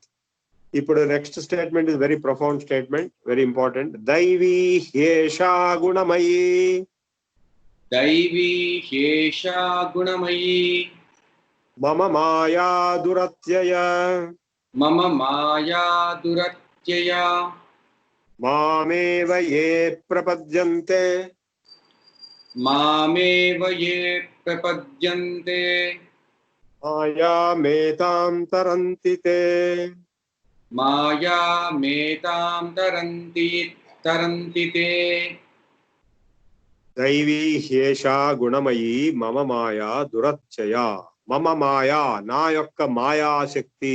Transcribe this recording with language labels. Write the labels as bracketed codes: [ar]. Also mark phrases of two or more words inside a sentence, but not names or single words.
[en] ఇప్పుడు next statement is very profound statement, very important. [sa] దైవీ హ్యేషా గుణమయీ. దైవీ హ్యేషా గుణమయీ. మమ మాయా దురత్యయ. మమ మాయా దురత్యయ. మామేవ యే ప్రపద్యంతే. మామేవ యే ప్రపద్యంతే. మాయామేతాం తరంతి తే. మాయామేతాం తరంతి తే. దైవీ హ్యేషా గుణమయీ మమ మాయా దురత్యయ. మమ మాయా, [te] నా యొక్క మాయాశక్తి.